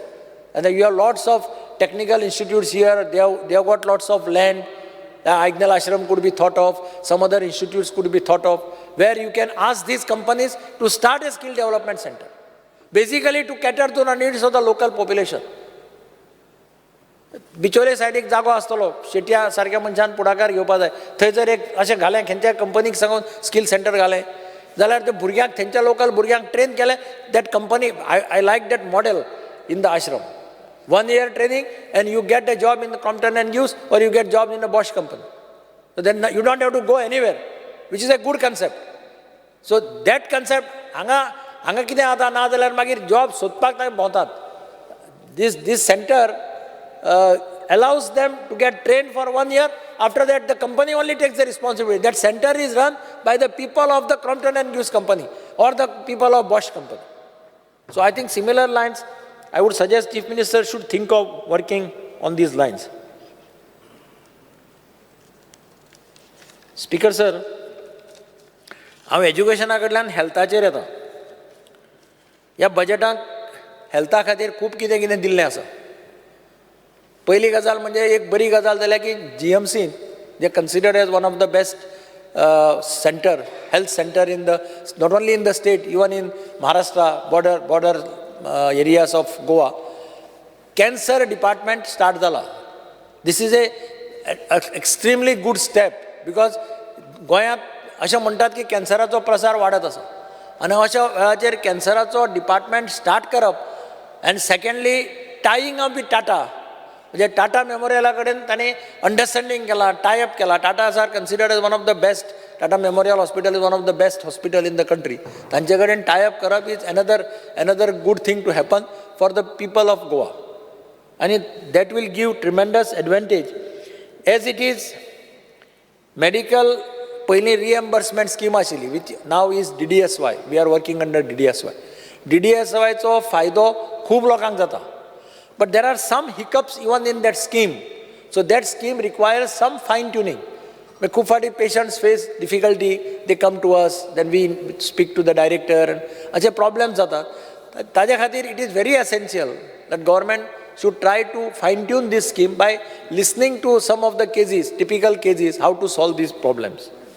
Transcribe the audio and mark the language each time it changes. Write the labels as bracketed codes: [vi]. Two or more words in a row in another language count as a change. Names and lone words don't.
[en] And you have lots of technical institutes here. They have got lots of land. Aignal Ashram could be thought of. Some other institutes could be thought of, where you can ask these companies to start a skill development center, basically to cater to the needs of the local population. [kok] बिचोले सायड एक जागो आसतलो, शेट्या सारक्या मनशान पुढाकार घेवपा जाय. थंय जर एक अशें घालें, खंयच्या कंपनीक सांगून [en] skill center [kok] घालें, जाल्यार ते भुरग्यांक, थंयच्या लोकल भुरग्यांक ट्रेन केलें. [en] that company, I like that model in the ashram. 1 year training and you get a job in the Crompton and Greaves, or you get job in the Bosch company. So then you don't have to go anywhere, which is a good concept. So that concept, [kok] hanga कितें जाता ना जाल्यार मागीर जॉब सोदपाक थंय भोंवतात. [en] This center allows them to get trained for 1 year. After that, the company only takes the responsibility. That center is run by the people of the Crompton and Greaves company or the people of Bosch company. So I think similar lines, I would suggest Chief Minister should think of working on these lines. Speaker sir, [kok] हांव एज्युकेशना कडल्यान हेल्थाचेर येता. ह्या बजेटांत हेल्था खातीर खूब कितें कितें दिल्लें आसा. पयली गजाल म्हणजे एक बरी गजाल जाल्यार की GMC, [en] they considered as one of the best health center in the, not only in the state, even in Maharashtra, border areas of Goa. Cancer department start zala. This is a extremely good step, because [kok] गोंयांत अशें म्हणटात की कॅन्सराचो प्रसार वाडत आसा, आनी अशा वेळाचेर कॅन्सराचो डिपार्टमेंट स्टार्ट करप. [en] and secondly tying up with Tata, [kok] म्हणजे टाटा मेमोरियला कडेन तांणी अंडरस्टँडींग केला, टायअप केला. [en] Tatas are considered as one of the best. Tata Memorial hospital is one of the best hospital in the country. [kok] तांचे कडेन टायअप करप [en] is another good thing to happen for the people of Goa, आनी that will give tremendous advantage. as it is medical पयलीं reimbursement scheme आशिल्ली, which now is DDSY. we are working under DDSY. [kok] DDSYचो फायदो खूब लोकांक जाता. [en] But there are some hiccups even in that scheme. So that scheme requires some fine tuning. When [kok] खूब फाटी [en] patients face difficulty, they come to us, then we speak to the director, and अशे problems जातात. [kok] ताजे खातीर [en] it is very essential that government should try to fine tune this scheme by listening to some of the cases, typical cases, how to solve these problems.